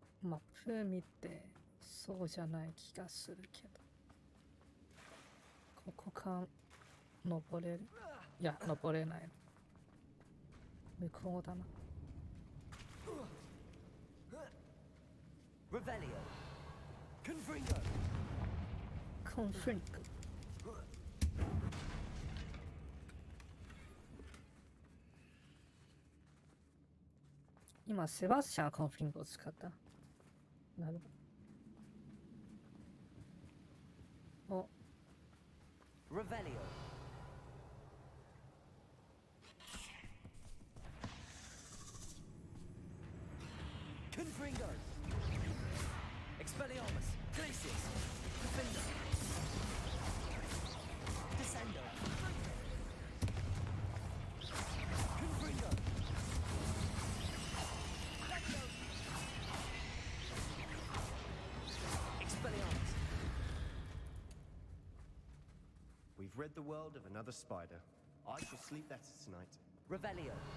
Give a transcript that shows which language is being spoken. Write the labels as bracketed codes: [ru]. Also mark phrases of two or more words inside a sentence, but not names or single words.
[ja] マップ見てそうじゃない気がするけど、ここか登れる？いや、登れない。向こうだな。 [la] Revelio. Confringo. Confringo. [ja] 今、セバスチャンコンフリングを使った。なるほど。お。 [la] Revelio. Confringo. Expelliarmus. Glacius. Defender. Descendo. Confringo. Expelliarmus. [en] We've read the world of another spider. I shall sleep better tonight. [la] Revelio.